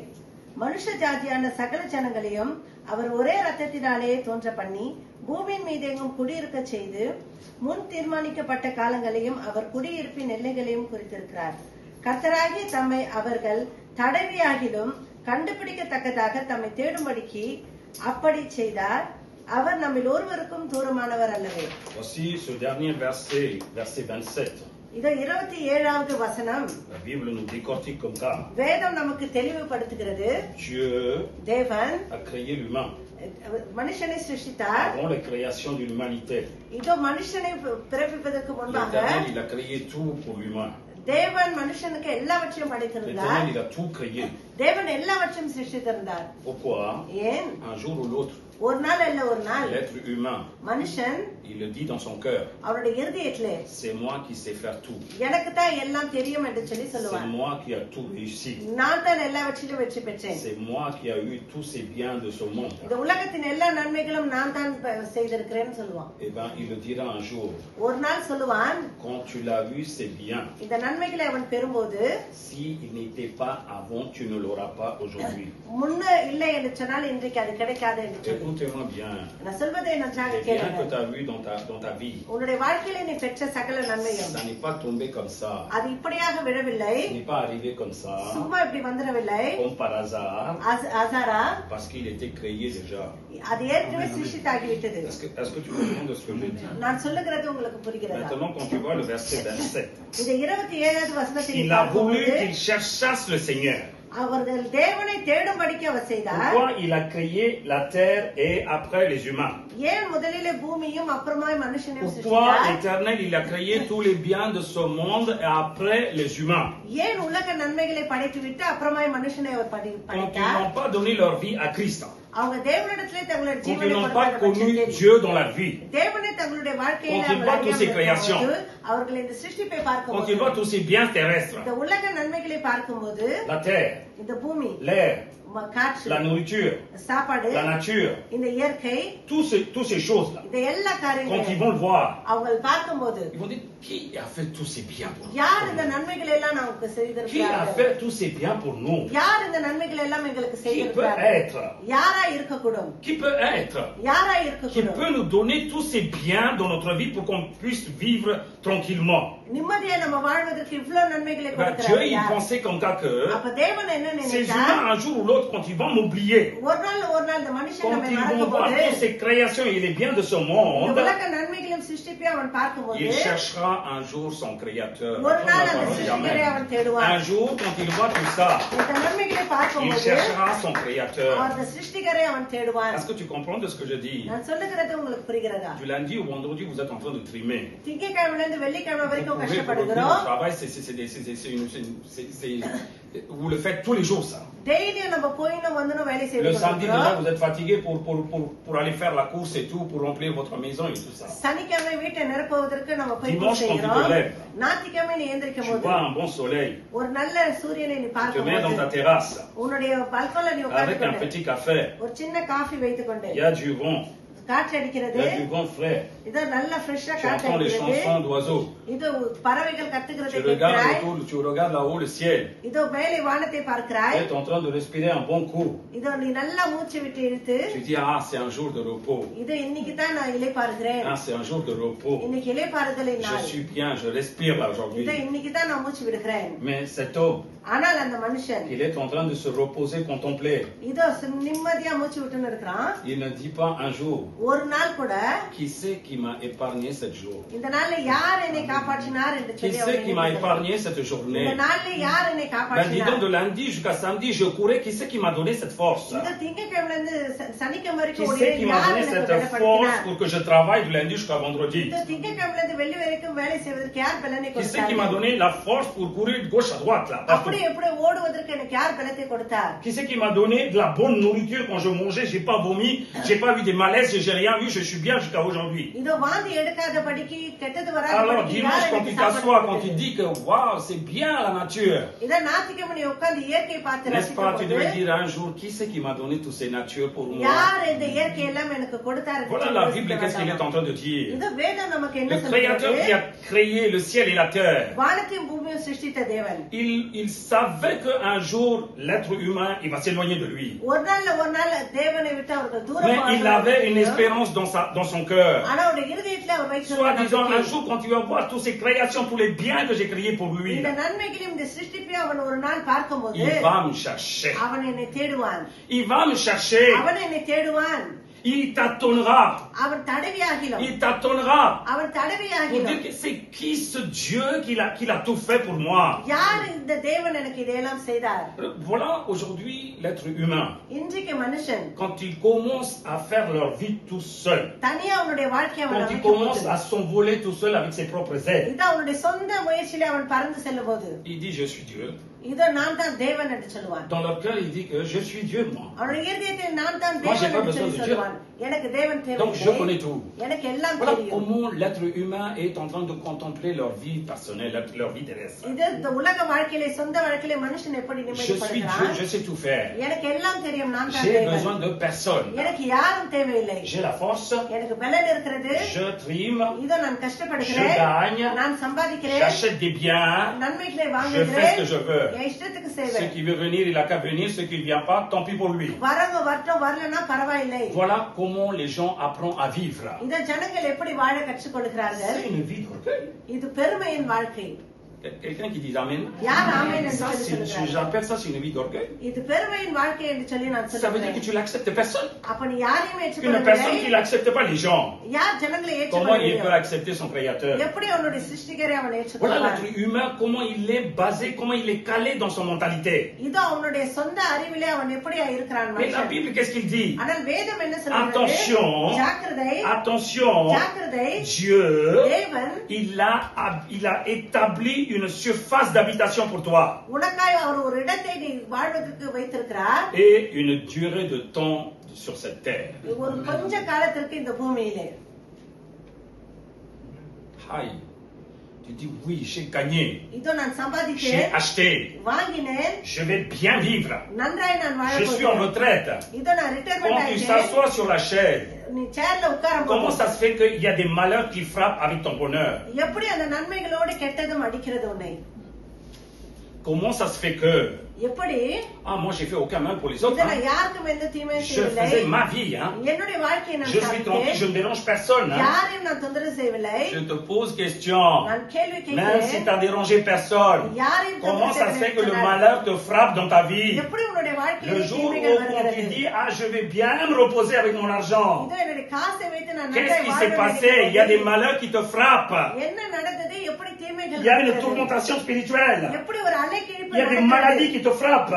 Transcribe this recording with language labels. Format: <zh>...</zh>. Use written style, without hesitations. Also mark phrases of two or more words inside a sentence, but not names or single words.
<ta>மனுஷ ஜாதியான சகல ஜனங்களையும் அவர் ஒரே ரத்தத்தினாலே தோன்ற பண்ணி பூமியின் மீதெங்கும் குடியிருக்க செய்து முன் தீர்மானிக்கப்பட்ட காலங்களையும் அவர் குடியிருப்பின் எல்லைகளையும் குறித்திருக்கிறார். கர்த்தராகிய தம்மை அவர்கள் தடவியாகிலும் கண்டுபிடிக்கத்தக்கதாக தம்மை தேடும்படிக்கு அப்படி செய்தார். அவர் நம்மில் ஒருவருக்கும் தூரமானவர் அல்லவே.</ta> <fr>Voici ce dernier verset, verset 27.</fr> <ta>இது 27வது வசனம்.</ta> <fr>La Bible nous décortique comme ça.</fr> <ta>வேதம் நமக்கு தெளிவுபடுத்துகிறது.</ta> <fr>Dieu</fr> <ta>தேவன்</ta> <fr>a créé l'humain.</fr> <ta>மனுஷனை சிருஷ்டித்தார்.</ta> <fr>Avant la création de l'humanité,</fr> <ta>இதோ மனுஷனை பிறப்பிப்பதற்கு முன்பாக</ta> <fr>l'Éternel, il a créé tout pour l'humain.</fr> <ta>தேவன் மனுஷனுக்கு எல்லாவற்றையும் படைத்திருந்தார்.</ta> <fr>L'Éternel, il a tout créé.</fr> <ta>தேவன் எல்லாவற்றையும் சிருஷ்டித்திருந்தார்.</ta> <fr>Pourquoi?</fr> <ta>ஏன்?</ta> <fr>Un jour ou l'autre,</fr> <ta>ஒரு நாள் அல்ல ஒரு நாள்</ta> <fr>l'être humain,</fr> <ta>மனுஷன்</ta> <fr>il le dit dans son cœur,</fr> <ta>அவருடைய இருதயத்திலே</ta> <fr>c'est moi qui sais faire tout.</fr> <ta>எனக்கு தான் எல்லாம் தெரியும் என்று சொல்லி</ta> <fr>C'est</fr> <ta>சொல்லுவார்.</ta> <fr>moi qui a tout réussi.</fr> <ta>நான் தான் எல்லாவற்றிலும் வெற்றி பெற்றேன்.</ta> <fr>C'est moi qui a eu tous ces biens de ce monde.</fr> <ta>இந்த உலகத்தின் எல்லா நன்மைகளும் நான் தான் செய்திருக்கிறேன்னு சொல்லுவான்.</ta> <fr>Eh bien, il le dira un jour.</fr> <ta>ஒரு நாள் சொல்லுவான்,</ta> <fr>Quand tu l'as vu, c'est bien.</fr> <ta>இந்த நன்மைகளை அவன் பெறும்போது,</ta> <fr>Si il n'était pas avant, tu ne l'auras pas aujourd'hui.</fr> <ta>முன்ன இல்லை என்று சொன்னால் இன்றைக்கு அது கிடைக்காது என்று சொல்லு.</ta> <fr>Écoutez-moi bien.</fr> <ta>நான் சொல்வதை நன்றாக</ta> <fr>Les biens que</fr> <ta>கேளுங்க.</ta> <fr>tu as vus dans ta vie,</fr> <ta>உன்னுடைய வாழ்க்கையில நீ பெற்ற சகல நன்மையும்</ta> <fr>ça n'est pas tombé comme ça.</fr> <ta>அது இப்படியாக விழவில்லை,</ta> <fr>Ce n'est pas arrivé comme ça,</fr> <ta>சும்மா இப்படி வந்துடவில்லை.</ta> <fr>comme par hasard,</fr> <ta>அசாரா</ta> <fr>parce qu'il était créé déjà.</fr> <ta>அது ஏற்கனவே சிருஷ்டித்தாகிவிட்டது.</ta> <fr>Est-ce que tu comprends de ce que je dis?</fr> <ta>நான் சொல்லுகிறது உங்களுக்கு புரிகிறதா?</ta> <fr>Maintenant, quand tu vois le verset 27,</fr> <ta>இந்த 27வது வசனத்தில்</ta> <fr>il a voulu qu'ils cherchassent le Seigneur.</fr> <ta>அவர்கள் தேவனை தேடும்படிக்கு அவர் செய்தார்.</ta> <fr>Pourquoi il a créé la terre et après les humains?</fr> <ta>ஏன் முதலிலே பூமியும் அப்புறமாய் மனுஷனையும்</ta> <fr>Pourquoi</fr> <ta>சிருஷ்டித்தார்?</ta> <fr>l'Éternel il a créé tous les biens de ce monde et après les humains?</fr> <ta>ஏன் உலக நன்மைகளை படைத்துவிட்டு அப்புறமாய் மனுஷனை அவர்</ta> <fr>Quand ils</fr> <ta>படைத்தார்?</ta> <fr>n'ont pas donné leur vie à Christ,</fr> <ta>அவங்க தேவனிடத்திலே தங்களுடைய</ta> <fr>quand ils</fr> <ta>ஜீவனை</ta> <fr>n'ont pas</fr> <ta>கொடுத்த</ta> <fr>connu</fr> <ta>பட்சத்தில்</ta> <fr>Dieu dans la vie,</fr> <ta>தேவனை தங்களுடைய வாழ்க்கையில</ta> <fr>Quand ils voient toutes ces créations,</fr> <ta>அவர்கள் இந்த சிருஷ்டிப்பை</ta> <fr>quand ils</fr> <ta>பார்க்கும்போது,</ta> <fr>voient tous ces biens terrestres,</fr> <ta>இந்த உலக நன்மைகளை பார்க்கும்போது,</ta> <fr>la terre,</fr> <ta>இந்த பூமி,</ta> <fr>l'air,</fr> <ta>காற்று,</ta> <fr>la nourriture,</fr> <ta>சாப்பாடு,</ta> <fr>la nature,</fr> <ta>இந்த இயற்கை,</ta> <fr>toutes ces choses-là,</fr> <ta>இந்த எல்லா</ta> <fr>quand ils</fr> <ta>காரியங்களும்</ta> <fr>vont le voir,</fr> <ta>அவங்க பார்க்கும்போது,</ta> <fr>ils vont dire, qui a fait tous ces biens pour</fr> <ta>யார் இந்த</ta> <fr>nous?</fr> <ta>நன்மைகளை எல்லாம் நமக்கு</ta> <fr>Qui a</fr> <ta>செய்திருக்கிறார்கள்?</ta> <fr>fait tous ces biens pour nous?</fr> <ta>யார் இந்த நன்மைகளை எல்லாம் எங்களுக்கு</ta> <fr>Qui peut</fr> <ta>செய்திருக்கிறார்கள்?</ta> <fr>être?</fr> <ta>யாரா இருக்கக்கூடும்?</ta> <fr>Qui peut être?</fr> <ta>யாரா</ta> <fr>Qui</fr> <ta>இருக்கக்கூடும்?</ta> <fr>peut nous donner tous ces biens dans notre vie pour qu'on puisse vivre tranquillement?</fr> <ta>நிம்மதியா நம்ம வாழ்வதற்கு இவ்வளவு நன்மைகளை</ta> <fr>Ben, Dieu,</fr> <ta>கொடுக்கிறார்</ta> <fr>il</fr> <ta>யார்?</ta> <fr>pensait comme ça que</fr> <ta>அப்ப தேவன் என்ன</ta> <fr>ces</fr> <ta>நினைத்தார்?</ta> <fr>humains, un jour ou l'autre, quand ils vont m'oublier,</fr> <ta>ஒரு நாள் இந்த மனுஷன்</ta> <fr>quand</fr> <ta>நம்மை</ta> <fr>ils vont</fr> <ta>மறக்கும்</ta> <fr>voir</fr> <ta>போது,</ta> <fr>toutes ces créations et les biens de ce</fr> <ta>இந்த</ta> <fr>monde,</fr> <ta>உலக நன்மைகளையும் சிருஷ்டிப்பையும் அவன் பார்க்கும்போது,</ta> <fr>il cherchera un jour son créateur.</fr> <ta>ஒரு நாள்</ta> <fr>La</fr> <ta>அந்த</ta> <fr>parole dit</fr> <ta>சிருஷ்டிகரை</ta> <fr>Amen.</fr> <ta>அவன் அவன் தேடுவான்.</ta> <fr>Un jour, quand il voit tout ça,</fr> <ta>இந்த நன்மைகளை</ta> <fr>il</fr> <ta>பார்க்கும்போது</ta> <fr>cherchera son Créateur.</fr> <ta>அந்த சிருஷ்டிகரை அவன் தேடுவான்.</ta> <fr>Est-ce que tu comprends de ce que je dis?</fr> <ta>நான் சொல்லுகிறது உங்களுக்கு புரிகிறதா?</ta> <fr>Du lundi au vendredi, vous êtes en train de trimer.</fr> <ta>திங்கட்கிழமையில இருந்து வெள்ளிக்கிழமை</ta> <fr>Vous</fr> <ta>வரைக்கும்</ta> <fr>pouvez, pour le coup,</fr> <ta>கஷ்டப்படுகிறோம்.</ta> <fr>le travail, vous le faites tous les jours, ça.</fr> <ta>டெய்லியும் நம்ம போயினும் வந்துனும் வேலை</ta> <fr>Le</fr> <ta>செய்து</ta> <fr>samedi, déjà,</fr> <ta>கொண்டிருக்கிறோம்.</ta> <fr>vous êtes fatigué pour aller faire la course et tout, pour remplir votre maison et tout ça.</fr> <ta>சனிக்கிழமை வீட்டை நிரப்புவதற்கு நம்ம போய்</ta> <fr>Dimanche, quand tu te</fr> <ta>செய்கிறோம்.</ta> <fr>lèves,</fr> <ta>ஞாயிற்றுக்கிழமை நீ எந்திரிக்கும்</ta> <fr>tu</fr> <ta>போது</ta> <fr>vois un bon soleil,</fr> <ta>ஒரு நல்ல சூரியனை நீ</ta> <fr>tu te mets</fr> <ta>பார்க்கும்போது</ta> <fr>dans ta terrasse,</fr> <ta>உன்னுடைய பல்கோல நீ</ta> <fr>avec un</fr> <ta>உட்கார்ந்து</ta> <fr>petit café,</fr> <ta>ஒரு சின்ன காஃபி வைத்துக் கொண்டு</ta> <fr>il y a du vent,</fr> <ta>காற்று</ta> <fr>il</fr> <ta>அடிக்கிறது.</ta> <fr>y a du vent frais,</fr> <ta>இது நல்ல ஃப்ரெஷ்ஷா</ta> <fr>tu</fr> <ta>காற்று</ta> <fr>entends les</fr> <ta>அடிக்கிறது.</ta> <fr>chansons d'oiseaux,</fr> <ta>இது பறவைகள் கத்துக்கிறதை</ta> <fr>tu regardes</fr> <ta>கேட்கிறாய்.</ta> <fr>autour, tu regardes là-haut le ciel,</fr> <ta>இதோ மேலே வானத்தை</ta> <fr>tu</fr> <ta>பார்க்கிறாய்.</ta> <fr>es en train de respirer un bon coup,</fr> <ta>இதோ நீ நல்லா மூச்சு விட்டு இழுத்து</ta> <fr>tu dis, ah, c'est un jour de repos,</fr> <ta>இது இன்னைக்கு தான் நான் இளைப்பாறுகிறேன்.</ta> <fr>ah, c'est un jour de repos,</fr> <ta>இன்னைக்கு இளைப்பாறுதலின்</ta> <fr>je</fr> <ta>நாள்.</ta> <fr>suis bien, je respire là</fr> <ta>இதோ</ta> <fr>aujourd'hui.</fr> <ta>இன்னைக்கு தான் நான் மூச்சு விடுகிறேன்.</ta> <fr>Mais cet homme,</fr> <ta>ஆனால் அந்த மனுஷன்</ta> <fr>il est en train de se reposer, contempler.</fr> <ta>இதோ நிம்மதியா மூச்சு விட்டுன்னு இருக்கிறான்.</ta> <fr>Il ne dit pas un jour,</fr> <ta>ஒரு நாள் கூட</ta> <fr>qui c'est qui m'a épargné cette jour?</fr> <ta>இந்த நாள்ல யார் என்னை காப்பாற்றினார் என்று</ta> <fr>Qui</fr> <ta>சொல்லி</ta> <fr>c'est</fr> <ta>அவன்</ta> <fr>qui m'a</fr> <ta>நினைக்கிறான்.</ta> <fr>épargné cette</fr> <ta>இந்த</ta> <fr>journée?</fr> <ta>நாள்ல யார் என்னை</ta> <fr>Ben dis donc,</fr> <ta>காப்பாற்றினார்?</ta> <fr>de lundi jusqu'à samedi, je courais. Qui c'est qui m'a donné cette force?</fr> <ta>இது திங்கட்கிழமைல இருந்து சனிக்கிழமை</ta> <fr>Qui</fr> <ta>வரைக்கும்</ta> <fr>c'est qui</fr> <ta>ஓடிய</ta> <fr>m'a</fr> <ta>யார்</ta> <fr>donné</fr> <ta>எனக்கு</ta> <fr>cette force</fr> <ta>பலப்படுத்தினார்?</ta> <fr>pour que je travaille du lundi jusqu'à vendredi?</fr> <ta>இது திங்கட்கிழமைல இருந்து வெள்ளி வரைக்கும் வேலை செய்வதற்கு யார் பலனை</ta> <fr>Qui c'est qui m'a</fr> <ta>கொடுத்தார்?</ta> <fr>donné la force pour courir de gauche à droite là, partout?</fr> <ta>அப்படி எப்படி ஓடுவதற்கு எனக்கு யார் பலத்தை கொடுத்தார்?</ta> <fr>Qui c'est qui m'a donné de la bonne nourriture quand je mangeais? J'ai pas vomi, j'ai pas vu des malaises, j'ai rien vu, je suis bien jusqu'à aujourd'hui.</fr> <ta>இதோ வாந்தி எடுக்காதபடிக்கு கெட்டது</ta> <fr>Alors</fr> <ta>வராதபடிக்கு</ta> <fr>dimanche,</fr> <ta>யார்</ta> <fr>quand</fr> <ta>எனக்கு</ta> <fr>tu</fr> <ta>சாப்பாடு</ta> <fr>t'assois, quand tu</fr> <ta>கொடுத்தது?</ta> <fr>dis que waouh, c'est bien la nature,</fr> <ta>இத ஞாயிற்றுக்கிழமை நீ உட்கார்ந்து இயற்கை பார்த்து</ta> <fr>n'est-ce pas? Tu devais</fr> <ta>ரசிக்கும்போது</ta> <fr>dire un jour, qui c'est qui m'a donné toutes ces natures pour moi?</fr> <ta>யார் இந்த இயற்கை எல்லாம் எனக்கு கொடுத்தார் என்று</ta> <fr>Voilà</fr> <ta>சொல்லி</ta> <fr>la</fr> <ta>யோசிக்க</ta> <fr>Bible, qu'est-ce qu'il est</fr> <ta>வேண்டாமா?</ta> <fr>en train de dire?</fr> <ta>இது வேதம் நமக்கு என்ன</ta> <fr>Le Créateur qui</fr> <ta>சொல்கிறது?</ta> <fr>a créé le ciel et la terre,</fr> <ta>வானத்தையும் பூமியும் சிருஷ்டித்த தேவன்</ta> <fr>il savait qu'un jour, l'être humain, il va s'éloigner de lui.</fr> <ta>ஒரு நாள் தேவனை விட்டு அவர்கள் தூரம்</ta> <fr>Mais il avait une espérance dans son cœur.</fr> <ta>ஆனா அவருடைய இருதயத்துல அவர்</ta> <fr>Soit disant, un</fr> <ta>வைத்திருந்த</ta> <fr>jour, quand il va voir toutes ces créations, tous les biens que j'ai créés pour lui,</fr> <ta>இந்த நன்மைகளையும் இந்த சிருஷ்டிப்பையும் அவன் ஒரு நாள் பார்க்கும்போது</ta> <fr>il va me chercher.</fr> <ta>அவன் என்னை தேடுவான்.</ta> <fr>Il va me chercher.</fr> <ta>அவன் என்னை தேடுவான்.</ta> <fr>Il t'attendra.</fr> <ta>அவன் தடவியாகிலும்</ta> <fr>Il t'attendra.</fr> <ta>அவன்</ta> <fr>Pour</fr> <ta>தடவியாகிலும்</ta> <fr>dire que c'est qui ce Dieu qu'il a tout fait pour moi.</fr> <ta>யார் இந்த தேவன் எனக்கு இதையெல்லாம் செய்தார்?</ta> <fr>Voilà aujourd'hui l'être humain.</fr> <ta>இன்றைக்கு மனுஷன்</ta> <fr>Quand il commence à faire leur vie tout seul,</fr> <ta>தனியா அவனுடைய வாழ்க்கையை அவன்</ta> <fr>quand il</fr> <ta>அமைக்கும்</ta> <fr>commence</fr> <ta>போது</ta> <fr>à s'envoler tout seul avec ses propres ailes,</fr> <ta>இது அவனுடைய சொந்த முயற்சியில அவன் பறந்து செல்லும் போது</ta> <fr>il dit je suis Dieu.</fr> <ta>இதோ நான் தான் தேவன் என்று சொல்லுவான்.</ta> <fr>Dans leur cœur, il dit que je suis Dieu moi.</fr> <ta>அவனுடைய இருதயத்தில் நான் தான்</ta> <fr>Moi, j'ai</fr> <ta>தேவன்</ta> <fr>pas</fr> <ta>என்று</ta> <fr>besoin</fr> <ta>சொல்லி</ta> <fr>de Dieu.</fr> <ta>சொல்லுவான். எனக்கு தேவன்</ta> <fr>Donc je</fr> <ta>தேவையில்லை.</ta> <fr>connais tout.</fr> <ta>எனக்கு எல்லாம்</ta> <fr>Voilà</fr> <ta>தெரியும்.</ta> <fr>comment l'être humain est en train de contempler leur vie personnelle, leur vie terrestre.</fr> <ta>இது இந்த உலக வாழ்க்கையிலே சொந்த வாழ்க்கையிலே மனுஷன் எப்படி</ta> <fr>Je suis Dieu,</fr> <ta>நிம்மதிப்படுகிறான்?</ta> <fr>je sais tout faire.</fr> <ta>எனக்கு எல்லாம் தெரியும், நான் தான்</ta> <fr>J'ai</fr> <ta>தேவன்.</ta> <fr>besoin de personne.</fr> <ta>எனக்கு யாரும் தேவையில்லை.</ta> <fr>J'ai la force,</fr> <ta>எனக்கு பலன் இருக்கிறது.</ta> <fr>je trime,</fr> <ta>இதோ நான்</ta> <fr>je</fr> <ta>கஷ்டப்படுகிறேன்,</ta> <fr>gagne,</fr> <ta>நான் சம்பாதிக்கிறேன்,</ta> <fr>j'achète des biens,</fr> <ta>நன்மைகளை</ta> <fr>je fais ce</fr> <ta>வாங்குகிறேன்,</ta> <fr>que je veux.</fr> <ta>என் இஷ்டத்துக்கு</ta> <fr>Celui</fr> <ta>செய்வேன்.</ta> <fr>qui veut venir, il a qu'à venir. Celui qui ne vient pas, tant pis pour lui.</fr> <ta>வரவங்க வரட்டும், வரலன்னா பரவாயில்லை.</ta> <fr>Voilà comment les gens apprennent à vivre.</fr> <ta>இந்த ஜனங்கள் எப்படி வாழ கற்றுக்கொள்கிறார்கள்?</ta> <fr>C'est une vie d'orgueil.</fr> <ta>இது பெருமையின் வாழ்க்கை.</ta> <fr>Quelqu'un qui dit Amen.</fr> <ta>யார் ஆமென் என்று</ta> <fr>Ça,</fr> <ta>சொல்லி சொல்கிறார்கள்?</ta> <fr>j'appelle ça c'est une vie d'orgueil.</fr> <ta>இது பெருமையின் வாழ்க்கை என்று சொல்லி நான்</ta> <fr>Ça veut dire que</fr> <ta>சொல்லுகிறேன்.</ta> <fr>tu n'acceptes personne.</fr> <ta>அப்ப நீ யாரையும்</ta> <fr>Une personne qui</fr> <ta>ஏற்றுக்கொள்ளவில்லை.</ta> <fr>n'accepte pas les gens.</fr> <ta>யார் ஜனங்களை</ta> <fr>Comment il</fr> <ta>ஏற்றுக்கொள்ளவில்லை?</ta> <fr>peut accepter son créateur?</fr> <ta>எப்படி அவனுடைய சிருஷ்டிகரை அவன்</ta> <fr>Voilà</fr> <ta>ஏற்றுக்கொள்வான்?</ta> <fr>l'être humain, comment il est basé, comment il est calé dans son mentalité.</fr> <ta>இது அவனுடைய சொந்த அறிவிலே அவன் எப்படி இருக்கிறான்</ta> <fr>Mais la</fr> <ta>மனுஷன்.</ta> <fr>Bible, qu'est-ce qu'il dit?</fr> <ta>ஆனால் வேதம் என்ன சொல்கிறது?</ta> <fr>Attention,</fr> <ta>ஜாக்கிரதை,</ta> <fr>attention,</fr> <ta>ஜாக்கிரதை.</ta> <fr>Dieu,</fr> <ta>தேவன்</ta> <fr>il a établi une surface d'habitation pour toi</fr> <ta>உனக்காய் அவர் ஒரு இடத்தை நீ வாழ்வதற்கு வைத்திருக்கிறார்.</ta> <fr>et une durée de temps sur cette terre.</fr> <ta>ஒரு கொஞ்ச காலத்திற்கு இந்த பூமியிலே.</ta> <fr>Aïe, tu dis oui, j'ai gagné,</fr> <ta>இதோ நான்</ta> <fr>j'ai</fr> <ta>சம்பாதித்தேன்,</ta> <fr>acheté,</fr> <ta>வாங்கினேன்,</ta> <fr>je vais bien vivre,</fr> <ta>நன்றாய் நான் வாழ</ta> <fr>je suis en</fr> <ta>போகிறேன்.</ta> <fr>retraite.</fr> <ta>இதோ நான் ரிட்டையர்மெண்ட்</ta> <fr>Quand tu</fr> <ta>ஆயிட்டேன்.</ta> <fr>s'assois sur la chaise,</fr> <ta>நீ சேர்ல உட்காரும்</ta> <fr>comment</fr> <ta>போது</ta> <fr>ça se fait qu'il y a des malheurs qui frappent avec ton bonheur?</fr> <ta>எப்படி அந்த நன்மைகளோடு கெட்டதும் அடிக்கிறது உன்னை?</ta> <fr>Comment ça se fait que</fr> <ta>எப்படி</ta> <fr>Ah, moi, j'ai fait aucun mal pour les autres.</fr> <ta>இத நான்</ta> <fr>Hein.</fr> <ta>யாருக்கும் எந்த தீமையும்</ta> <fr>Je</fr> <ta>செய்யவில்லை.</ta> <fr>faisais ma vie. Hein.</fr> <ta>என்னுடைய வாழ்க்கையை நான்</ta> <fr>Je suis tranquille, je</fr> <ta>சாதித்தேன்.</ta> <fr>ne dérange personne. Hein.</fr> <ta>யாரையும் நான் தொந்தரவு செய்யவில்லை.</ta> <fr>Je te pose question.</fr> <ta>நான் கேள்வி</ta> <fr>Même si</fr> <ta>கேட்கிறேன்.</ta> <fr>tu as dérangé personne,</fr> <ta>யாரையும்</ta> <fr>comment</fr> <ta>தொந்தரவு</ta> <fr>ça se fait que le</fr> <ta>செய்யவில்லை.</ta> <fr>malheur te frappe dans ta vie?</fr> <ta>எப்படி உன்னுடைய</ta> <fr>Le</fr> <ta>வாழ்க்கையில</ta> <fr>jour où</fr> <ta>தீமைகள்</ta> <fr>on te</fr> <ta>வருகிறது?</ta> <fr>dit, ah, je vais bien me reposer avec mon argent.</fr> <ta>இதோ என்னுடைய காசை வைத்து நான்</ta> <fr>Qu'est-ce</fr> <ta>நன்றாய்</ta> <fr>qui</fr> <ta>வாழ</ta> <fr>s'est passé? Il y a des</fr> <ta>வேண்டியிருக்கிறது.</ta> <fr>malheurs qui te frappent.</fr> <ta>என்ன நடந்தது? எப்படி தீமைகள்</ta> <fr>Il y a une</fr> <ta>நடந்தது?</ta> <fr>tourmentation spirituelle.</fr> <ta>எப்படி ஒரு அலைக்கிழிப்பு</ta> <fr>Il y a des</fr> <ta>நடக்கிறது?</ta> <fr>maladies qui te frappent.</fr>